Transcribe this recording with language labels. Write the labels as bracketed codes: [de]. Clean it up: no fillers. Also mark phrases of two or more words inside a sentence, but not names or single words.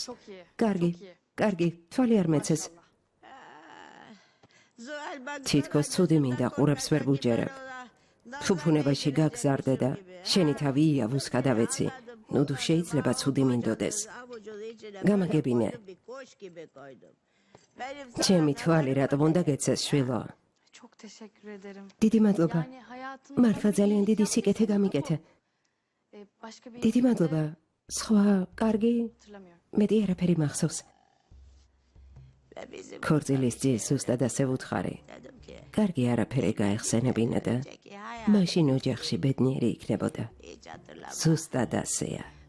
[ka] კარგი, კარგი, თვალი არ მეცეს. თითქოს ცუდი მინდა ყურებს ვერ ვუჯერებ. ფუფუნებაში გაგზარდე და შენი თავი იავუს გადავეცი. ნუ თუ შეიძლება ცუდი მინდოდეს. გამაგებინე. ჩემი თვალი რატომ უნდა გეცეს შვილო? [tr] Çok teşekkür ederim. [ka] დიდი მადლობა. [tr] Yani hayatımda... [ka] მართლა ძალიან დიდი სიკეთე გამიკეთე. [tr] Başka bir [ka] დიდი მადლობა. სხვა კარგი hatırlamıyorum. მეტი არაფერი მახსოვს. ქორწილის ძის ზუსტად ასე ვუთხარი. კარგი არაფერი გაეხსენებინა და მაშინ ოჯახში ბედნიერი იქნებოდა. ზუსტად ასეა.